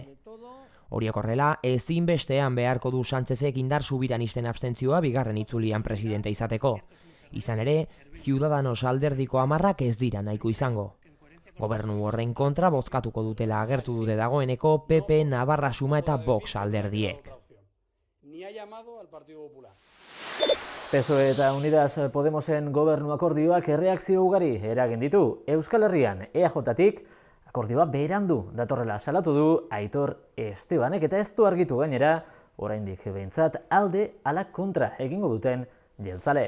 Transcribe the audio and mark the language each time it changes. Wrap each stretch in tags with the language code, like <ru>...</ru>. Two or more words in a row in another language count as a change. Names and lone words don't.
<eu>Horiek horrela, ezinbestean beharko du Sánchezek indar subiranisten abstentzioa bigarren itzulian presidente izateko. Izan ere, Ciudadanos alderdiko 10 ez dira nahiko izango. Gobernu horren kontra bozkatuko dutela agertu dute dagoeneko PP, Navarra Suma eta Vox alderdiek.</eu> <es>Ni ha llamado al Partido Popular.</es> <eu>PSOE eta Unidas Podemosen gobernu akordioak erreakzio ugari eragin ditu. Euskal Herrian EAJ-tik akordioa berandu datorrela salatu du Aitor Estebanek eta ez du argitu gainera oraindik behintzat alde ala kontra egingo duten jeltzaleek.</eu>